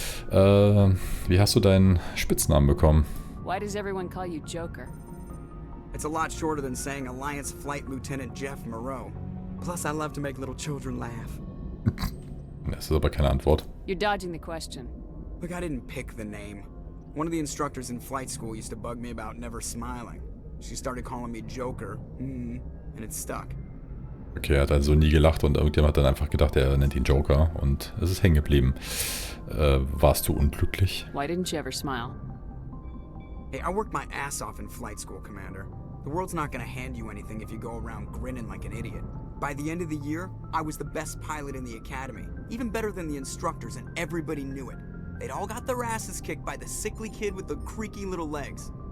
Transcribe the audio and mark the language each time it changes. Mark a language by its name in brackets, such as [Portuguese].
[German] Wie hast du deinen Spitznamen bekommen? [English] Why does everyone call you Joker? It's a lot shorter than saying Alliance Flight Lieutenant Jeff Moreau. Plus, I love to make little children laugh. [German] Das ist aber keine Antwort. [English] You're dodging the question. Look, I didn't pick the name. One of the instructors in flight school used to bug me about never smiling. She started calling me Joker, and it stuck. [German] Okay, er hat also nie gelacht und irgendjemand hat dann einfach gedacht, er nennt ihn Joker und es ist hängen geblieben. Warst du unglücklich? [English] Why didn't you ever smile? Hey, I worked my ass off in flight school, Commander. The world's not gonna hand you anything if you go around grinning like an idiot. By the end of the year, I was the best pilot in the academy, even better than the instructors, and everybody knew it. They'd all got their asses kicked by the sickly kid with the creaky little legs.